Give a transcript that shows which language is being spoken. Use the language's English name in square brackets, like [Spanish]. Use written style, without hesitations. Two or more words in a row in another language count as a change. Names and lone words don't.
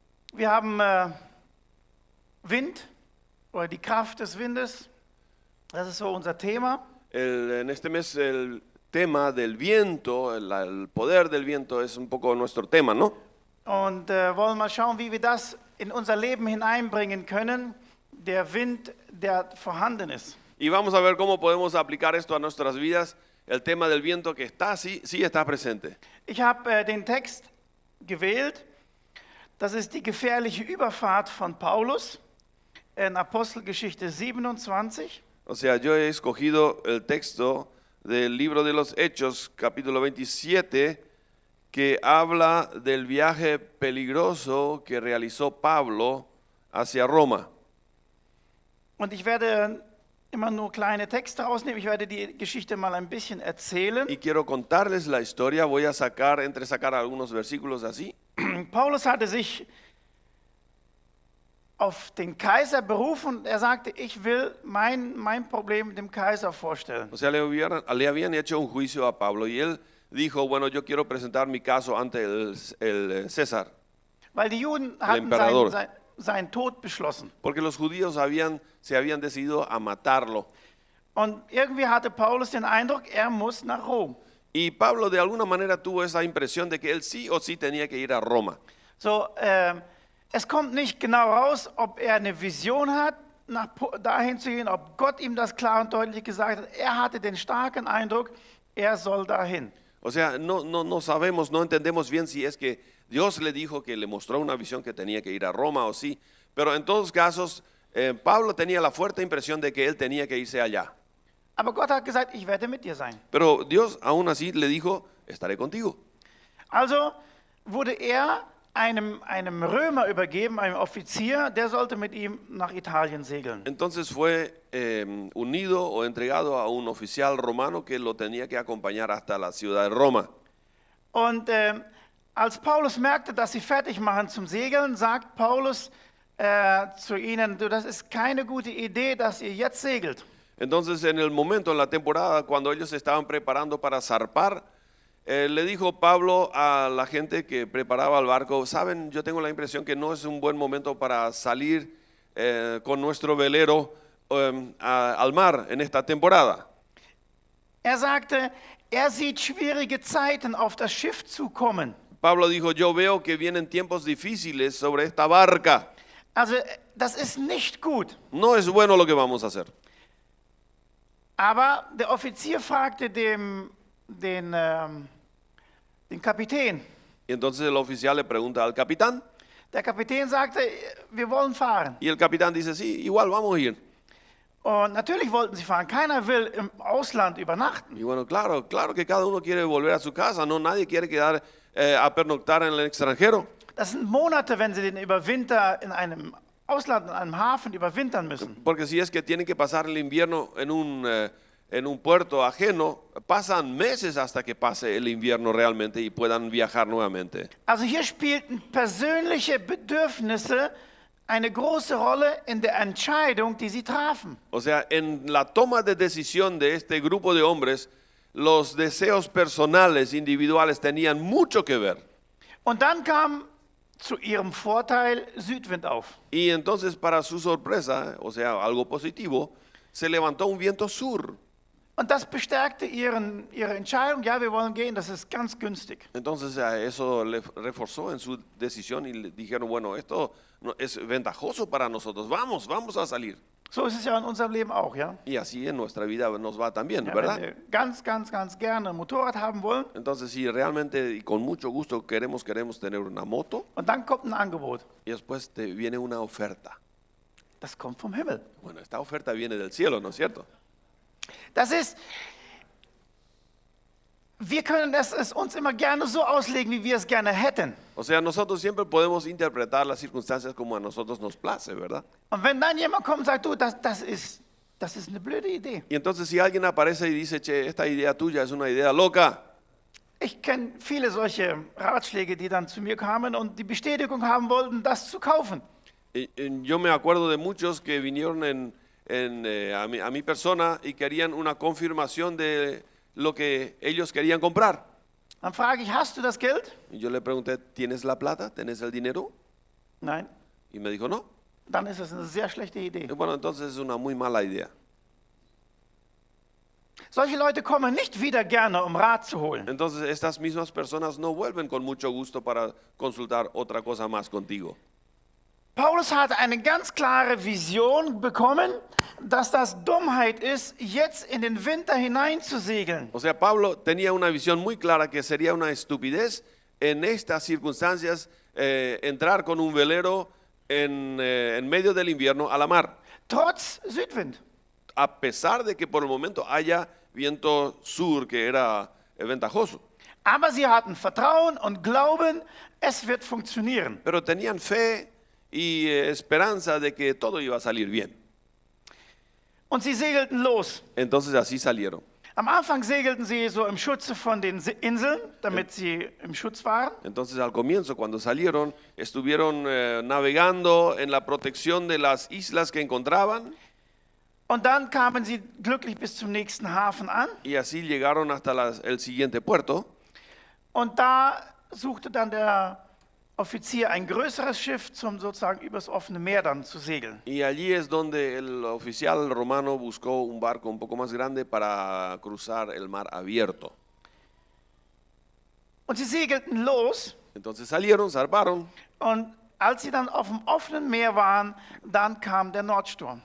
[German] Wir haben Wind oder die Kraft des Windes. Das ist so unser Thema. [Spanish] En este mes el tema del viento, el poder del viento es un poco nuestro tema, ¿no? [German] Und wollen mal schauen, wie wir das in unser Leben hineinbringen können. Der Wind, der vorhanden ist. [Spanish] Y vamos a ver cómo podemos aplicar esto a nuestras vidas, el tema del viento que está, sí está presente. [German] Ich habe den Text gewählt. Das ist die gefährliche Überfahrt von Paulus in Apostelgeschichte 27. [Spanish] O sea, yo he escogido el texto del libro de los Hechos, capítulo 27, que habla del viaje peligroso que realizó Pablo hacia Roma. [German] Und ich werde immer nur kleine Texte rausnehmen. Ich werde die Geschichte mal ein bisschen erzählen. [Spanish] Y quiero contarles la historia, voy a sacar algunos versículos así. [German] Paulus hatte sich auf den Kaiser berufen und er sagte, ich will mein Problem dem Kaiser vorstellen. [Spanish] O sea, le habían hecho un juicio a Pablo y él dijo, bueno, yo quiero presentar mi caso ante el César, [German] Weil die Juden hatten [Spanish] emperador. [German] seinen Tod beschlossen. [Spanish] Porque los judíos se habían decidido a matarlo. [German] Und irgendwie hatte Paulus den Eindruck, er muss nach Rom. [Spanish] Y Pablo de alguna manera tuvo esa impresión de que él sí o sí tenía que ir a Roma. [German] So, es kommt nicht genau raus, ob er eine Vision hat, dahin zu gehen, ob Gott ihm das klar und deutlich gesagt hat. Er hatte den starken Eindruck, er soll dahin. [Spanish] O sea, no sabemos, no entendemos bien si es que Dios le dijo que le mostró una visión que tenía que ir a Roma o sí. Pero en todos casos, Pablo tenía la fuerte impresión de que él tenía que irse allá. [German] Aber Gott hat gesagt, ich werde mit dir sein. [Spanish] Pero Dios aún así le dijo, estaré contigo. [German] Also wurde er einem Römer übergeben, einem Offizier, der sollte mit ihm nach Italien segeln. [Spanish] Entonces fue unido o entregado a un oficial romano que lo tenía que acompañar hasta la ciudad de Roma. [German] Und als Paulus merkte, dass sie fertig machen zum Segeln, sagt Paulus zu ihnen, du, das ist keine gute Idee, dass ihr jetzt segelt. [Spanish] Entonces en el momento, en la temporada, cuando ellos se estaban preparando para zarpar, le dijo Pablo a la gente que preparaba el barco, saben, yo tengo la impresión que no es un buen momento para salir con nuestro velero al mar en esta temporada. [German] Er sagte, er sieht schwierige Zeiten auf das Schiff zukommen. [Spanish] Pablo dijo, yo veo que vienen tiempos difíciles sobre esta barca. [German] Also das ist nicht gut. [Spanish] No es bueno lo que vamos a hacer. [German] Aber der Offizier fragte den Kapitän. [Spanish] Y entonces el oficial le pregunta al capitán. [German] Der Kapitän sagte, wir wollen fahren. [Spanish] Y el capitán dice, sí, igual vamos a ir. [German] Und natürlich wollten sie fahren. Keiner will im Ausland übernachten. [Spanish] Y bueno, claro que cada uno quiere volver a su casa, no, nadie quiere quedar a pernoctar en el extranjero. [German] Das sind Monate, wenn sie den Winter in einem Ausland, in einem Hafen überwintern müssen. [Spanish] Porque si es que tienen que pasar el invierno en un puerto ajeno, pasan meses hasta que pase el invierno realmente y puedan viajar nuevamente. [German] Also hier spielten persönliche Bedürfnisse eine große Rolle in der Entscheidung, die sie trafen. [Spanish] O sea, en la toma de decisión de este grupo de hombres, los deseos personales, individuales, tenían mucho que ver. [German] Und dann kam zu ihrem Vorteil Südwind auf. [Spanish] Y entonces, para su sorpresa, o sea, algo positivo, se levantó un viento sur. [German] Und das bestärkte ihre Entscheidung, ja, wir wollen gehen, das ist ganz günstig. [Spanish] Entonces, eso le reforzó en su decisión y le dijeron, bueno, esto es ventajoso para nosotros, vamos a salir. [German] So ist es ja in unserem Leben auch, ja? [Spanish] Y así en nuestra vida nos va también, [German] Ja, [Spanish] ¿verdad? [German] wenn wir ganz gerne ein Motorrad haben wollen [Spanish] Entonces, si realmente y con mucho gusto queremos tener una moto, [German] und dann kommt ein Angebot, [Spanish] y después te viene una oferta. [German] das kommt vom Himmel. [Spanish] Bueno, esta oferta viene del cielo, ¿no es cierto? [German] Das ist, wir können es uns immer gerne so auslegen, wie wir es gerne hätten. [Spanish] O sea, nosotros siempre podemos interpretar las circunstancias como a nosotros nos place, ¿verdad? [German] Und wenn dann jemand kommt und sagt, du, das ist eine blöde Idee. [Spanish] Y entonces si alguien aparece y dice, che, esta idea tuya es una idea loca. [German] Ich kenne viele solche Ratschläge, die dann zu mir kamen und die Bestätigung haben wollten, das zu kaufen. [Spanish] Yo me acuerdo de muchos que vinieron a mi persona y querían una confirmación de lo que ellos querían comprar. [German] Dann frage ich, hast du das Geld? [Spanish] Y yo le pregunté, ¿tienes la plata? ¿Tienes el dinero? [German] Nein, [Spanish] Y me dijo, no. [German] dann ist es eine sehr schlechte Idee. [Spanish] Y bueno, entonces es una muy mala idea. [German] Solche Leute kommen nicht wieder gerne, um Rat zu holen. [Spanish] Entonces estas mismas personas no vuelven con mucho gusto para consultar otra cosa más contigo. [German] Paulus hatte eine ganz klare Vision bekommen, dass das Dummheit ist, jetzt in den Winter hineinzusegeln. [Spanish] O sea, Pablo tenía una visión muy clara que sería una estupidez en estas circunstancias entrar con un velero en medio del invierno a la mar, [German] Trotz Südwind. [Spanish] a pesar de que por el momento haya viento sur que era ventajoso. [German] Aber sie hatten Vertrauen und Glauben, es wird funktionieren. [Spanish] Pero tenían fe y esperanza de que todo iba a salir bien. [German] Und sie segelten los. [Spanish] Entonces así salieron. [German] Am Anfang segelten sie so im Schutze von den Inseln, damit sie im Schutz waren. [Spanish] Entonces al comienzo, cuando salieron, estuvieron navegando en la protección de las islas que encontraban [German] Und dann kamen sie glücklich bis zum nächsten Hafen an. [Spanish] y así llegaron hasta el siguiente puerto. [German] Und da suchte dann der Offizier ein größeres Schiff, um sozusagen übers offene Meer dann zu segeln. [Spanish] Y allí es donde el oficial romano buscó un barco un poco más grande para cruzar el mar abierto. [German] Und sie segelten los. [Spanish] Entonces salieron, zarparon [German] Und als sie dann auf dem offenen Meer waren, dann kam der Nordsturm.